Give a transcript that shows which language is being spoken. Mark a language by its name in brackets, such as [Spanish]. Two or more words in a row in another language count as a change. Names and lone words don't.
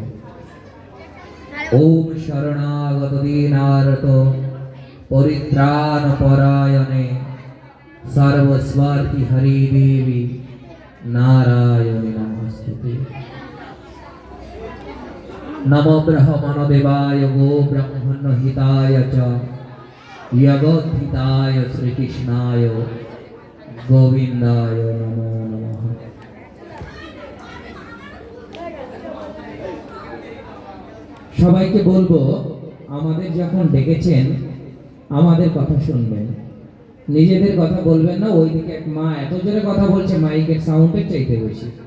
[Sanskrit] ओम शरणागत दीनार्त परित्राण परायणे सर्वस्वार्थी हरि देवी नारायणी नमस्ते। नमो ब्रह्मण देवाय गो ब्रह्मण हिताय च जगद्धिताय श्रीकृष्णाय गोविंदाय नमो नमः। [Bangla] সবাইকে বলবো আমাদের যখন ডেকেছেন আমাদের কথা শুনবেন, নিজেদের কথা বলবেন না। ওইদিকে এক মা এত জোরে কথা বলছে, মাইকের সাউন্ডের চাইতে বেশি।